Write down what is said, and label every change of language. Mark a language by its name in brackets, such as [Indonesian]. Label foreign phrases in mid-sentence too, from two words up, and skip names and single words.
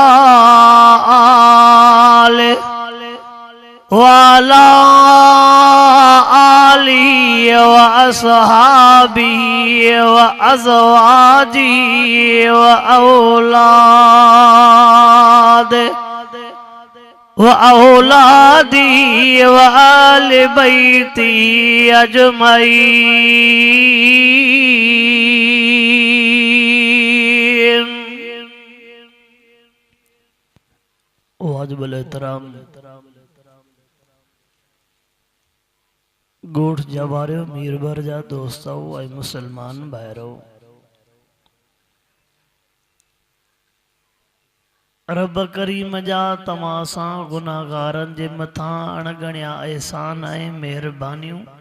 [Arabic] آله وعلى آله وأصحابه وأزواجه وأولاده وآل بيته أجمعين. [Sindhi] वाजिबुल एहतराम गोठ जवारियो मीर भर जा दोस्तों ऐं मुसलमान भाइरो, रब करीम जा तमासा गुनाहगारन जे मथा अणगणिया एहसान ऐं मेहरबानियूं।